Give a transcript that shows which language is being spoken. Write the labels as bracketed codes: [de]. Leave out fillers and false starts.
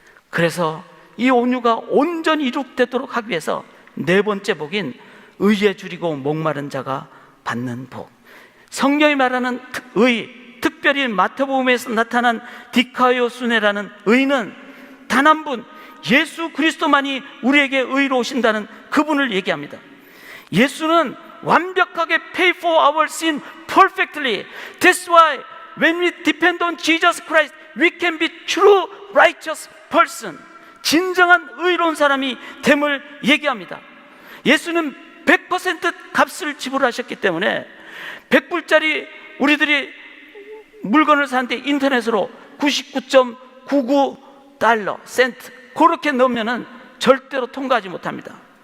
[ko] 그래서 이 온유가 온전히 이룩되도록 하기 위해서 네 번째 복인 의에 줄이고 목마른 자가 받는 복. 성경이 말하는 의, 특별히 마태복음에서 나타난 디카이오수네라는 의는 단 한 분, 예수 그리스도만이 우리에게 의로 오신다는 그분을 얘기합니다. 예수는 완벽하게 [en] pay for our sin perfectly. That's why when we depend on Jesus Christ, we can be true righteous person. [ko] 진정한 의로운 사람이 됨을 얘기합니다. 예수는 100% 값을 지불하셨기 때문에 100불짜리 우리들이 물건을 사는데 인터넷으로 99.99 센트 그렇게 넣으면 절대로 통과하지 못합니다.